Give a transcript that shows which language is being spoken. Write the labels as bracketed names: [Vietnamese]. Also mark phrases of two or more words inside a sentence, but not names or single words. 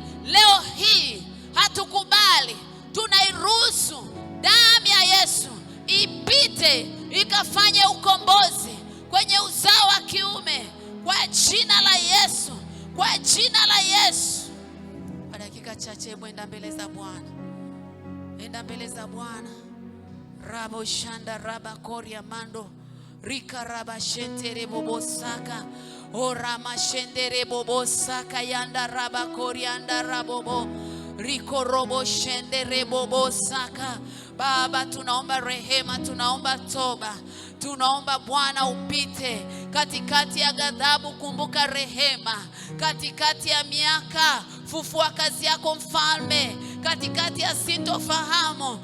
[Swahili] Leo hii hatukubali, tunairuhusu damu ya Yesu ipite ikafanye ukombozi kwenye uzao wa kiume kwa jina la Yesu, kwa jina la Yesu. Kwa dakika chache enda mbele za Bwana, enda mbele za Bwana. Rabo shanda raba koria mando rika raba shentere bobosaka orama shendere bobosaka yanda raba korianda rabobo riko robo shendere bobosaka. Baba, tunaomba rehema, tunaomba toba, tunaomba Bwana upite katikati ya ghadhabu. Kumbuka rehema katikati ya miaka. Fufua kazi yako mfalme katikati ya sintofahamu.